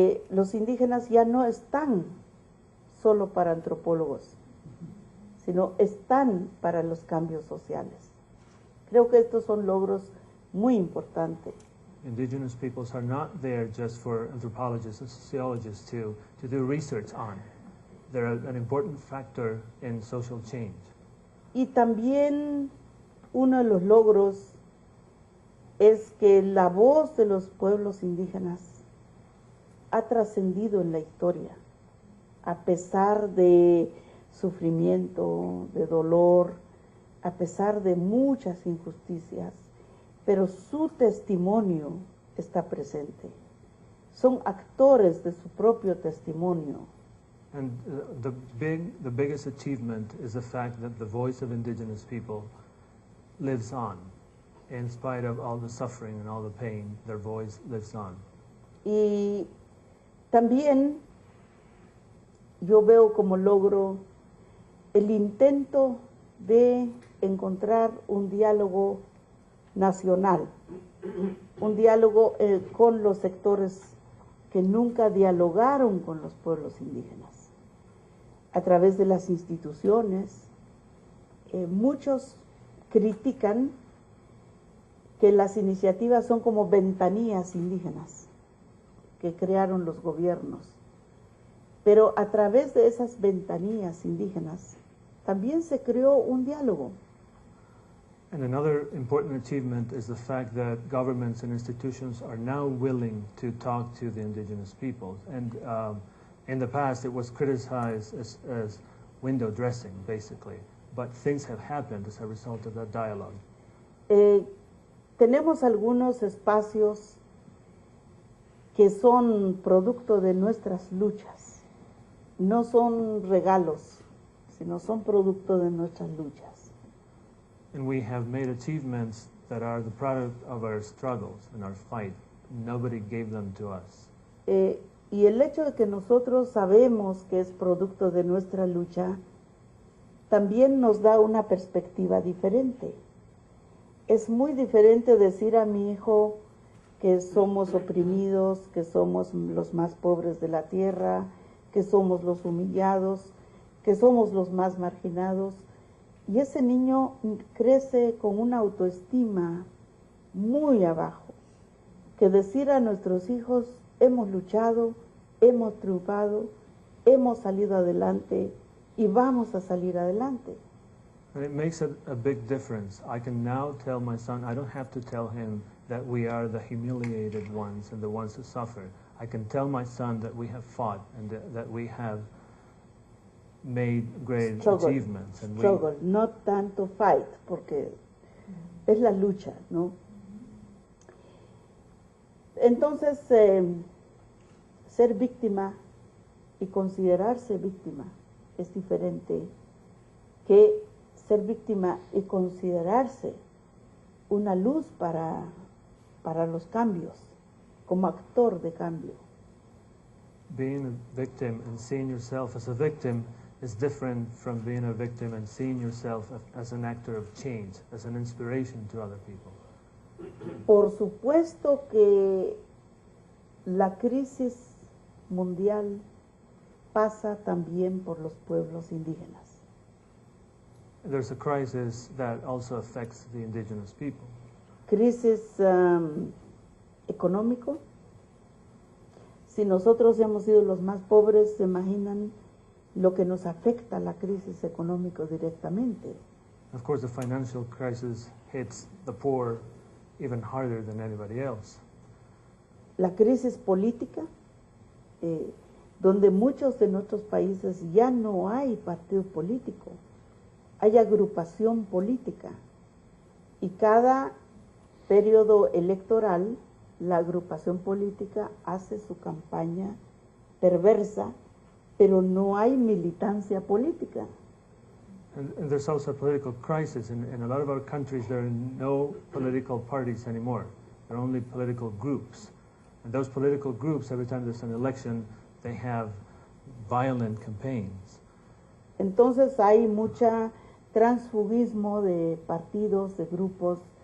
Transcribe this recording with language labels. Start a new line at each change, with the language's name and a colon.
Spanish: Los indígenas ya no están solo para antropólogos, sino están para los cambios sociales. Creo que estos son logros muy importantes.
English: Indigenous peoples are not there just for anthropologists and sociologists to do research on. They're an important factor in social change.
Spanish: Y también uno de los logros es que la voz de los pueblos indígenas ha trascendido en la historia, a pesar de sufrimiento, de dolor, a pesar de muchas injusticias, pero su testimonio está presente. Son actores de su propio testimonio.
English: And the biggest achievement is the fact that the voice of indigenous people lives on. In spite of all the suffering and all the pain, their voice lives on.
Spanish: Y también yo veo como logro el intento de encontrar un diálogo nacional, un diálogo con los sectores que nunca dialogaron con los pueblos indígenas. A través de las instituciones, muchos critican que las iniciativas son como ventanillas indígenas que crearon los gobiernos. Pero a través de esas ventanillas indígenas también se creó un diálogo.
English: And another important achievement is the fact that governments and institutions are now willing to talk to the indigenous peoples. And in the past, it was criticized as window dressing, basically. But things have happened as a result of that dialogue.
Spanish: Tenemos algunos espacios que son producto de nuestras luchas. No son regalos, sino son producto de nuestras luchas.
English: And we have made achievements that are the product of our struggles and our fight. Nobody gave them to us.
Spanish: Y el hecho de que nosotros sabemos que es producto de nuestra lucha, también nos da una perspectiva diferente. Es muy diferente decir a mi hijo que somos oprimidos, que somos los más pobres de la tierra, que somos los humillados, que somos los más marginados. Y ese niño crece con una autoestima muy abajo, que decir a nuestros hijos, hemos luchado, hemos triunfado, hemos salido adelante y vamos a salir adelante.
English: And it makes a big difference. I can now tell my son, I don't have to tell him that we are the humiliated ones and the ones who suffer. I can tell my son that we have fought and that we have made great achievements. And
Spanish: struggle, no tanto fight, porque es la lucha, ¿no? Entonces, ser víctima y considerarse víctima es diferente que ser víctima y considerarse una luz para los cambios, como actor de cambio.
English: Being a victim and seeing yourself as a victim is different from being a victim and seeing yourself as an actor of change, as an inspiration to other people.
Spanish: Por supuesto que la crisis mundial pasa también por los pueblos indígenas.
English: There's a crisis that also affects the indigenous people.
Spanish: Crisis económico. Si nosotros hemos sido los más pobres, se imaginan lo que nos afecta la crisis económica directamente.
English: Of course, the financial crisis hits the poor even harder than anybody else.
Spanish: La crisis política, donde muchos de nuestros países ya no hay partido político, hay agrupación política. Y cada periodo electoral, la agrupación política hace su campaña perversa, pero no hay militancia política.
English: And there's also a political crisis. In a lot of our countries, there are no political parties anymore. There are only political groups. And those political groups, every time there's an election, they have violent campaigns.
Spanish: Entonces hay mucha transfugismo de partidos, de grupos.